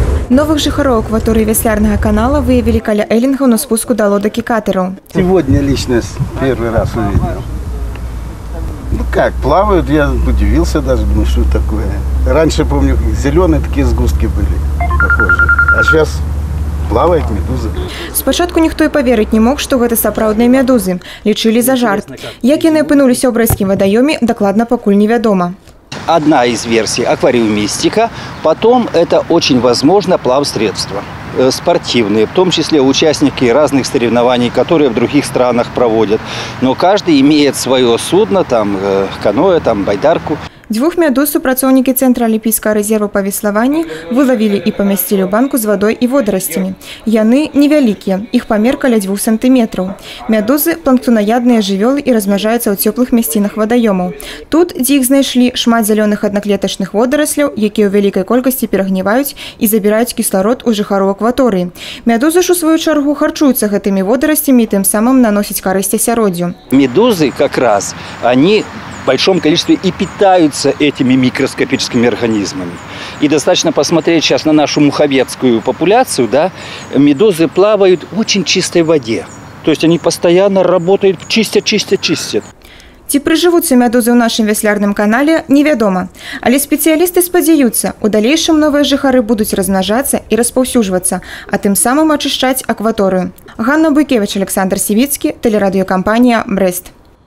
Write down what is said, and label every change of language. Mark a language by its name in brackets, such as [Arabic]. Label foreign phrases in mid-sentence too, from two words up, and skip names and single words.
[Belarusian] Новых жыхароў акваторыі вяслярнага канала выявілі каля эллінгаў на спуску да лодак і катэраў. [Russian] Сегодня лично первый раз увидел. Ну как, плавают, я удивился даже, думаю, что такое. Раньше, помню, зеленые такие сгустки были похожие, а сейчас плавает медуза. [Belarusian] Спачатку ніхто і паверыць не мог, што гэта сапраўдныя медузы. Лічылі за жарт. Як яны апынуліся ў брэсцкім вадаёме, дакладна пакуль невядома. [Russian] Одна из версий – аквариумистика. Потом это очень возможно плавсредства спортивные, в том числе участники разных соревнований, которые в других странах проводят. Но каждый имеет свое судно, там каноэ, там байдарку. [Belarusian] Дзвюх медуз супрацоўнікі Цэнтра алімпійскага рэзерву па веславанні вылавілі і памясцілі ў банку з вадой і водарасцямі. Яны невялікія, іх памер каля 2 сантыметраў. Медузы – планктонаядныя жывёлы і размнажаюцца ў цёплых мясцінах вадаёмаў. Тут, дзе іх знайшлі, шмат зялёных аднаклетачных водарасляў, якія ў вялікай колькасці перагніваюць і забіраюць кісларод у жыхароў акваторыі. Медузы ж у сваю чаргу харчуюцца гэтымі водарасцямі і тым самым наносяць карысць асяроддзю. [Russian] Медузы как раз, они в большом количестве и питаются этими микроскопическими организмами. И достаточно посмотреть сейчас на нашу муховецкую популяцию, да, медузы плавают в очень чистой воде. То есть они постоянно работают, чистят. [Belarusian] Ці прыжывуцца медузы ў нашым вяслярным канале, невядома. Але спецыялісты спадзяюцца, у далейшым новыя жыхары будуць размнажацца і распаўсюджвацца, а тым самым ачышчаць акваторыю. Ганна Буйкевіч, Александр Сівіцкі, тэлерадыёкампанія «Брэст».